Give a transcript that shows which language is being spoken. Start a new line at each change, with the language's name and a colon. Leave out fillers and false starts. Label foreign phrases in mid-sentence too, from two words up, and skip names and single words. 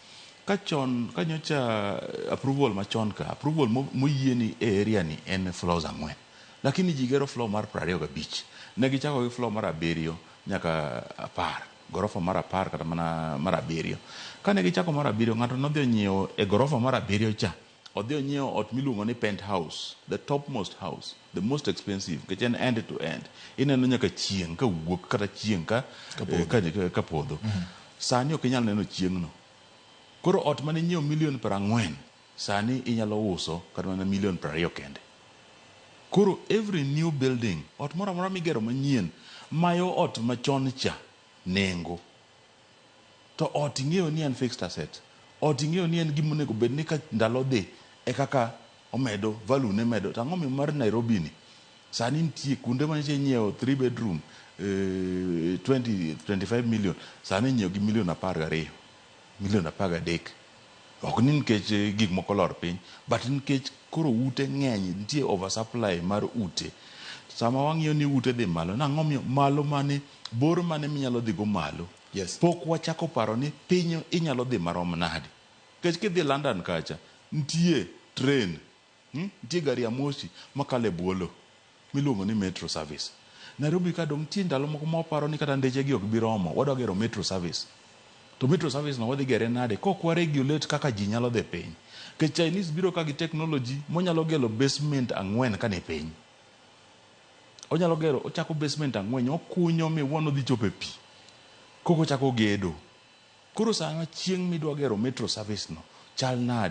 Luo (Kenya and Tanzania): Ka nyocha approval machon ka approval moyie ni e area ni en floors 4 lakini ji gero floor mar 25 ne gichako gi floor mar 7 nyaka 10 gorofa mar 10 kata mana mar 7. Kane gichako mar 7 ng'ato nodhi onyiewo e gorofa mar 7 cha odhi onyiewo ot miluongo ni
English: penthouse, the topmost house, the most expensive
Luo (Kenya and Tanzania): kech en
English: end to end.
Luo (Kenya and Tanzania): Ineno nyaka chieng' ka wuok kata chieng' ka podho. Sani ok inyal neno chieng' no. Koro ot mane nyiewo milion 40 sani inyalo uso kata mana milion 20 kende. Koro
English: every new building
Luo (Kenya and Tanzania): ot moro amora migero manyien mayo ot machon cha nengo. To ot ing'eyo ni en
English: fixed asset.
Luo (Kenya and Tanzania): Ot ing'eyo ni en gima onego bed ni ka ndalo dhi e kaka omedo value ne medo. Tang'o miyo mar Nairobi ni sani nitie kunde manyiche nyiewo 3 bedroom 25 million sani nyiewo gi milion 12 milion 13. Ok ni nikech gik moko lor piny but nikech koro ute ng'eny nitie oversupply mar ute. Sama wang'iyo ni ute dhi malo nang'o miyo malo mane bor mane minyalo dhi go malo. Pok wachako paro ni piny inyalo dhi marom nade. Kech kidhi London kacha nitie train, nitie gari ya moshi makale buolo miluongo ni
English: metro service.
Luo (Kenya and Tanzania): Nairobi ka dong tie ndalo moko moparo ni kata ndeche gi ok bi romo, wadwa gero
English: metro service.
Luo (Kenya and Tanzania): To
English: metro service
Luo (Kenya and Tanzania): no wadhi gere nade kok wa regulate kaka ji nyalo dhi piny. Ke Chinese biro ka gi technology monyalo gero basement 4 ka ne piny. Onyalo gero, ochako basement 4, okunyo miwuon odhi chope pi. Koko chako gedo. Koro sama chieng' midwa gero
English: metro service
Luo (Kenya and Tanzania): no, chal nade.